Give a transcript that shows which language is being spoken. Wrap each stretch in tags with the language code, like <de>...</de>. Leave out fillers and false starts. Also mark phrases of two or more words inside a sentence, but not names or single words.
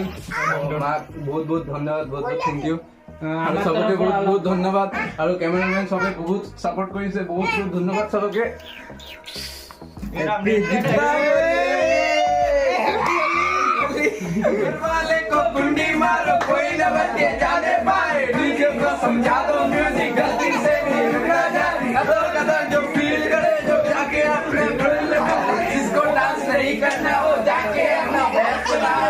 <as>মাক বহুত বহুত ধন্যবাদ, বহুত বহুত</as> <en>thank you.</en> <as>আৰু চবকে বহুত বহুত ধন্যবাদ আৰু কেমেৰামেন চবে বহুত ছাপোৰ্ট কৰিছে, বহুত বহুত ধন্যবাদ চবকে।</as> <hi>वाले को कुंडी मारो कोई न बचे जाने पाए, डीजे को समझा दो म्यूजिक गलती से भी रुका जाए, कदर कदर जो फील करे जो जाके अपने दिल में, जिसको डांस नहीं करना वो जाके अपना बैठ चलाए।</hi>